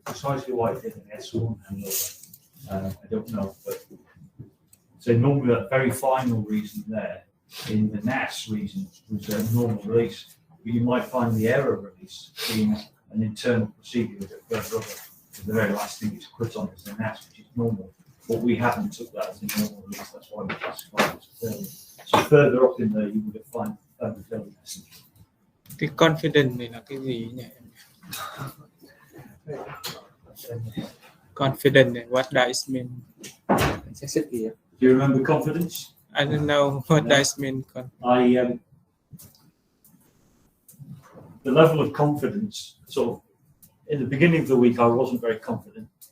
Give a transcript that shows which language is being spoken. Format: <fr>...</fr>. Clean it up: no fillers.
<en>Precisely why it did an S1 hangover, I don't know, but so normally that very final reason there in the NAS reason was a normal release, but you might find the error release being an internal procedure a bit further up. The very last thing is put on as an NAS, which is normal, but we haven't took that as a normal release. That's why we classify it as a failure. So further up in there, you would have found the failure message.</en> <vi>Cái confident này là cái gì nhỉ?</vi> <en>Confident này, what does it mean? Do you remember confidence? I don't know what does it mean. The level of confidence, sort of, in the beginning of the week, I wasn't very confident.</en>